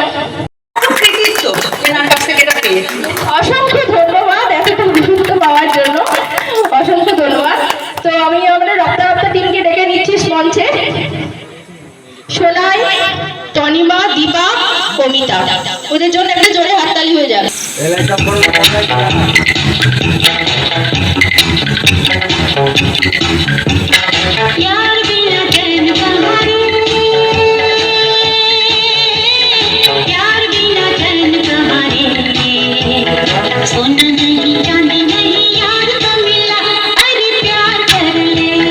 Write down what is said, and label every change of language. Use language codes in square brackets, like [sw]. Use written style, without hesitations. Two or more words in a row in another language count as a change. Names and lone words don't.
[bn] অসংখ্য ধন্যবাদ এতটুকু বিশুদ্ধ পাওয়ার জন্য, অসংখ্য ধন্যবাদ। তো আমি আমাদের রপ্তা রপ্তা টিমকে ডেকে নিচ্ছি মঞ্চে। সোনাই, তনিমা, দীপা, কমিতা, ওদের জন্য একটা জোরে হাততালি হয়ে যাবে। [hi] प्यार बिना चैन कहाँ रे, प्यार बिना चैन कहाँ रे, सोना नहीं चांदी नहीं यार तो मिला, अरे प्यार कर ले।